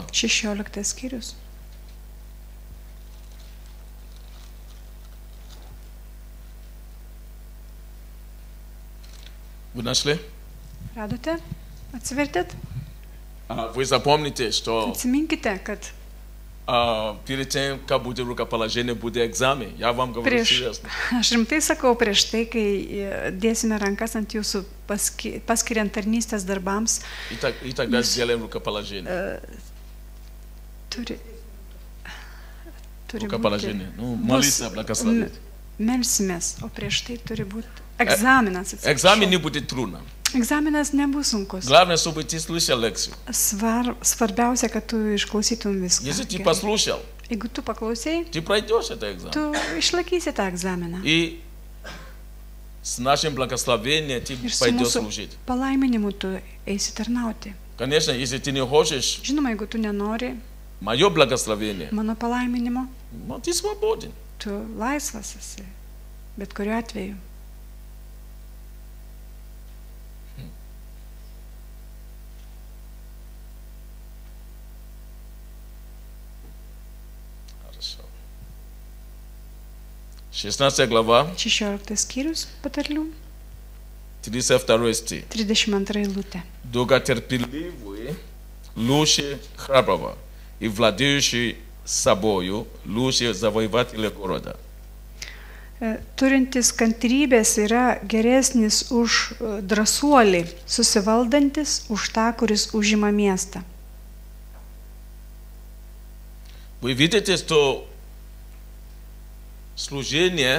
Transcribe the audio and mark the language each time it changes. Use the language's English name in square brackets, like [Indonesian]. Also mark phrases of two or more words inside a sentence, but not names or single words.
[Lithuanian] 16 skyrius. [Russian] Вы нашли? [Lithuanian] Radote? Atsivertėt? [Russian] Вы запомните, что [Lithuanian] Atsiminkite, kad [Russian] перед тем, как будет рукоположение, будет экзамен. Я вам говорю [Lithuanian] prieš, [Russian] серьезно. [Lithuanian] aš rimtai sakau, prieš tai, kai dėsime rankas ant jūsų paskiriant tarnystės darbams, [Russian] И тогда сделаем рукоположение. [Lithuanian] turi būti, [Russian] Рукоположение. Ну, молиться, благословить. [Lithuanian] melsimės, o prieš tai turi būti egzaminas. [Russian] Экзамен не будет трудно. [Lithuanian] Egzaminas nebus sunkus. [Russian] Главное, чтобы ты слышал лекцию. [Lithuanian] Svarbiausia, kad tu išklausytum viską. [Russian] Если ты [Lithuanian] gerai. [Russian] послушал, [Lithuanian] Jeigu tu paklausai, [Russian] ты пройдешь этот экзамен. [Lithuanian] tu išlaikysi tą egzaminą. [Russian] И с нашим благословением ты [Lithuanian] Ir su [Russian] пойдешь [Lithuanian] mūsų [Russian] служить. [Lithuanian] palaiminimu tu eisi tarnauti. [Russian] Конечно, если ты не хочешь [Lithuanian] Žinoma, jeigu tu nenori [Russian] мое благословение, [Lithuanian] mano palaiminimo, [Russian] ну, ты свободен. [Lithuanian] tu laisvas esi. Bet kuriuo atveju. [Russian] Хорошо. 16 глава, [Lithuanian] 16 skyrius patarlių, [Russian] 32 стих. [Lithuanian] 32 eilutė. [Russian] Долготерпеливый лучше храброго, и владеющий собою лучше завоевателя города. [Lithuanian] Turintis kantrybės yra geresnis už drąsuolį, susivaldantis už tą, kuris užima miestą. [Russian] Вы видите, что служение